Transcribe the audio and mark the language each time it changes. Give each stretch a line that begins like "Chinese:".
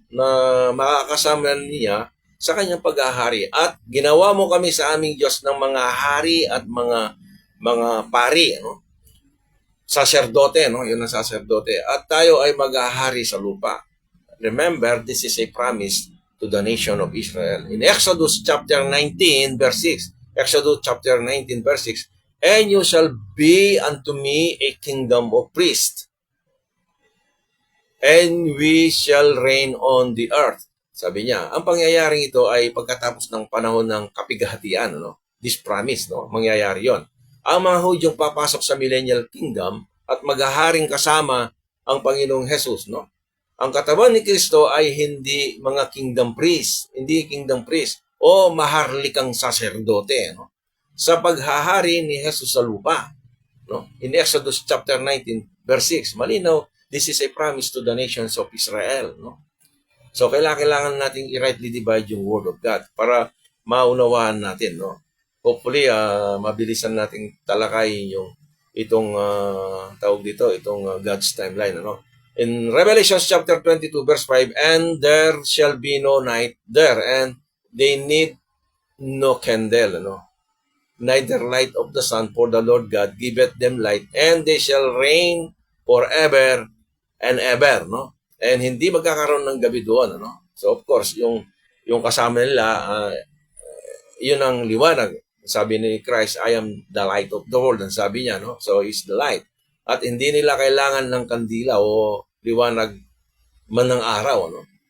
Filipino: Na makakasama niya sa kanyang paghahari. At ginawa mo kami sa aming Diyos ng mga hari at mga pari, ano? Saserdote, no? Yun ang saserdote. At tayo ay maghahari sa lupa.
English: Remember, this is a promise to the nation of Israel. In Exodus chapter 19, verse 6, Exodus chapter 19, verse 6, and you shall be unto me a kingdom of priests, and we shall reign on the earth.
Filipino: Sabi niya, ang pangyayaring ito ay pagkatapos ng panahon ng kapighatian, no?
English: This promise,
Filipino: no? Mangyayari yon. Ang mga Hudyong papasok sa millennial kingdom at maghaharing kasama ang Panginoong Jesus, no? Ang katawan ni Kristo ay hindi mga kingdom priest, hindi kingdom priest o maharlikang saserdote, no? Sa paghahari ni Jesus sa lupa, no?
English: In Exodus chapter 19 verse 6,
Filipino: malinaw,
English: this is a promise to the nations of Israel, no?
Filipino: So kailangan nating i-
English: rightly divide
Filipino: yung
English: word of God
Filipino: para maunawaan natin, no? Hopefully mabilisan nating talakayin yung itong tawag dito, itong
English: God's timeline,
Filipino: ano?
English: In Revelation chapter 22 verse 5, and there shall be no night there, and they need no candle, no? Neither light of the sun, for the Lord God giveth them light, and they shall reign forever and ever, no?
Filipino: And hindi magkakaroon ng gabi doon, ano? So of course, yung kasama nila, yun ang liwanag. Sabi ni Christ,
English: I am the light of the world,
Filipino: ang sabi niya,
English: no? So he's the light.
Filipino: At hindi nila kailangan ng kandila o liwanag man ng araw, no?